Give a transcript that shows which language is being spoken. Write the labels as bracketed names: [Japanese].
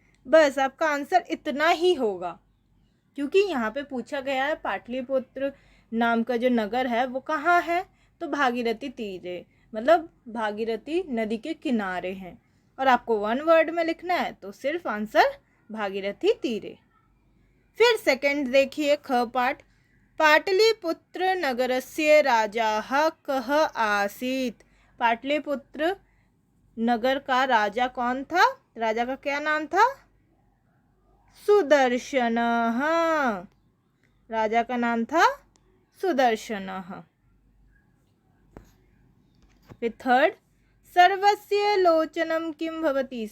[Hindi] बस आपका आंसर इतना ही होगा, क्योंकि यहाँ पे पूछा गया है पाटलिपुत्र नाम का जो नगर है वो कहाँ है, तो [Sanskrit] भागीरथी तीरे, [Hindi] मतलब भागीरथी नदी के किनारे हैं। और आपको 1 वर्ड में लिखना है तो सिर्फ आंसर [Sanskrit] भागीरथी तीरे। [Hindi] फिर सेकंड देखिए, ख पार्ट। [Sanskrit] पाटलिपुत्र नगरस्य राजाः कः आसीत्। [Hindi] पाटलिपुत्र नगर का राजा कौन था? राजा का क्या नाम था? सुदर्शनः। राजा का नाम था सुदर्शनः। फिर थर्ड, [Sanskrit] सर्वस्य लोचनम किम भवति।